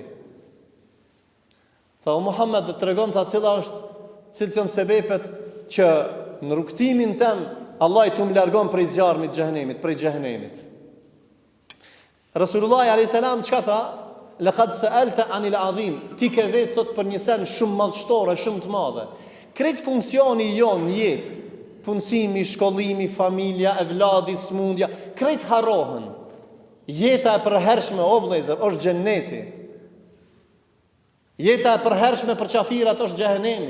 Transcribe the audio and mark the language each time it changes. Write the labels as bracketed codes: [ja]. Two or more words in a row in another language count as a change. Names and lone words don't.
[sq] Tha o Muhammed, dhe tregom tha cilë janë sebepet që në rrugtimin tem Allah i të më largon prej zjarmit xhenemit, prej xhenemit. Rasulullah [ar] عليه السلام [sq] çka tha? [ar] لقد سألت عن عظيم, [sq] ti ke vetë thot për një sen shumë madhështore, shumë të madhe. Krejt funksioni jon në jetë, punësimi, shkollimi, familja, evladi, smundja, krejt harrohen. Jeta e përhershme o vëllezër është xheneti. Jeta e përhershme për qafirat është xhenemi.